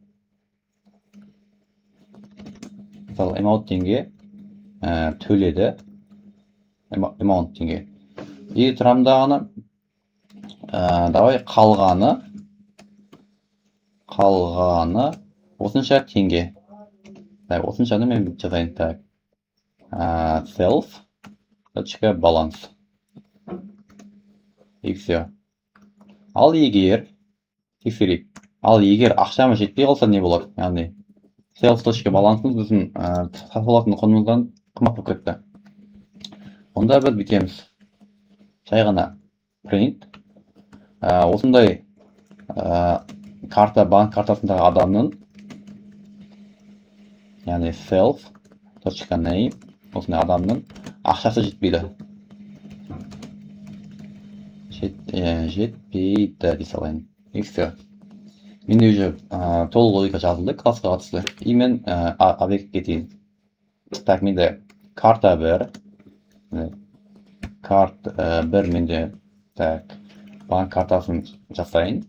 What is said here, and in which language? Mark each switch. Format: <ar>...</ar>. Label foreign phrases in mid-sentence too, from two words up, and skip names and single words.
<kk>Мысалы amount теңге төледі. Amount теңге. И тұрамдағаны давай қалғаны осынша теңге. Осыншаны мен жазайын. Так.</kk> <en>Self.balance.</en> <ru>И все.</ru> <kk>Ал егер ақшамыз жетпей қалса не болады? Яғни self.balance біздің сатып алатын құнымыздан қымбат болып кетті. Онда біз бүйтеміз. Жай ғана print. Осындай банк картасындағы адамның, яғни self.name осындай адамның ақшасы жетпейді. Жетпейді дей салайын.</kk> <ru>И все.</ru> <kk>Менде уже толық логика жазылды классқа қатысты. И мен объектке кетейін. Так, менде карта 1 менде банк картасын жасайын.</kk>